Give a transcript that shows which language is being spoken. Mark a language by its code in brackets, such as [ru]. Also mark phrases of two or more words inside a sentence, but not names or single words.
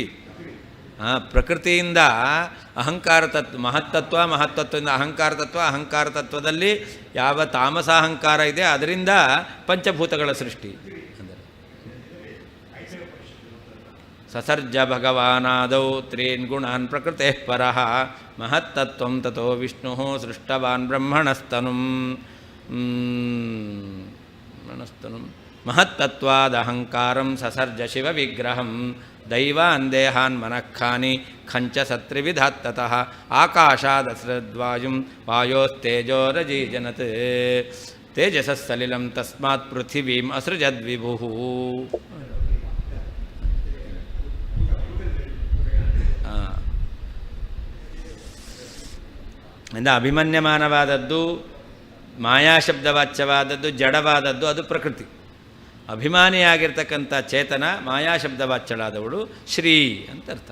[kn] ಹಾಂ, ಪ್ರಕೃತಿಯಿಂದ ಅಹಂಕಾರ ತತ್ವ, ಮಹತ್ತತ್ವದಿಂದ ಅಹಂಕಾರ ತತ್ವ, ಅಹಂಕಾರ ತತ್ವದಲ್ಲಿ ಯಾವ ತಾಮಸ ಅಹಂಕಾರ ಇದೆ ಅದರಿಂದ ಪಂಚಭೂತಗಳ ಸೃಷ್ಟಿ. [sa] ಸಸರ್ಜ ಭಗವಾನಾದೌ ತ್ರೀನ್ ಗುಣಾನ್ ಪ್ರಕೃತೆ ಪರಃ ಮಹತ್ತತ್ವಂ ತಥೋ ವಿಷ್ಣು ಸೃಷ್ಟವಾನ್ ಬ್ರಹ್ಮಣಸ್ತನುಂ ಮಹತ್ತತ್ವಾದಹಂಕಾರಂ ಸಸರ್ಜ ಶಿವ ವಿಗ್ರಹಂ ದೈವಾನ್ ದೇಹಾನ್ ಮನಃಖಾನಿ ಖಂಚ ಸತ್ರಿವಿಧಾತ್ತತಃ ಆಕಾಶಾದಸ್ರದ್ವಾಯುಂ ವಾಯೋಸ್ತೇಜೋರಜೀಜನತ್ ತೇಜಸಸ್ಸಲಿಲಂ ತಸ್ಮಾತ್ ಪೃಥಿವೀಂ ಅಸೃಜದ್ವಿಭುಃ. [kn] ಇಂದ ಅಭಿಮನ್ಯಮಾನವಾದದ್ದು, ಮಾಯಾಶಬ್ದವಾಚ್ಯವಾದದ್ದು, ಜಡವಾದದ್ದು ಅದು ಪ್ರಕೃತಿ. ಅಭಿಮಾನಿಯಾಗಿರ್ತಕ್ಕಂಥ ಚೇತನ ಮಾಯಾಶಬ್ದವಾಚ್ಯಳಾದವಳು ಶ್ರೀ ಅಂತ ಅರ್ಥ.